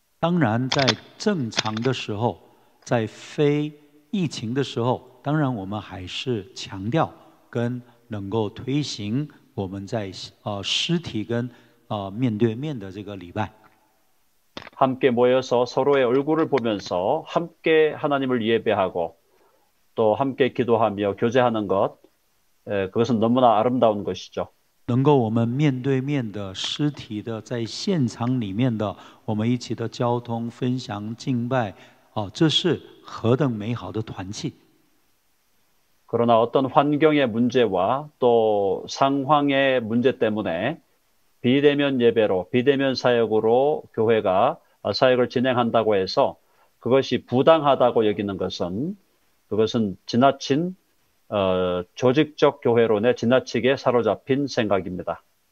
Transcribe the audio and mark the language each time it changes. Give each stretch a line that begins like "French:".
Chinese: 当然，在正常的时候，在非疫情的时候，当然我们还是强调跟能够推行我们在实体跟面对面的这个礼拜。
Korean: 함께 모여서 서로의 얼굴을 보면서 함께 하나님을 예배하고 또 함께 기도하며 교제하는 것, 그것은 너무나 아름다운 것이죠.
Chinese: 能够我们面对面的实体的在现场里面的我们一起的交通分享敬拜，这是何等美好的团契。
Korean: 그러나 어떤 환경의 문제와 또 상황의 문제 때문에 비대면 예배로, 비대면 사역으로 교회가 사역을 진행한다고 해서 그것이 부당하다고 여기는 것은 그것은 지나친 조직적 교회론에 지나치게 사로잡힌 생각입니다.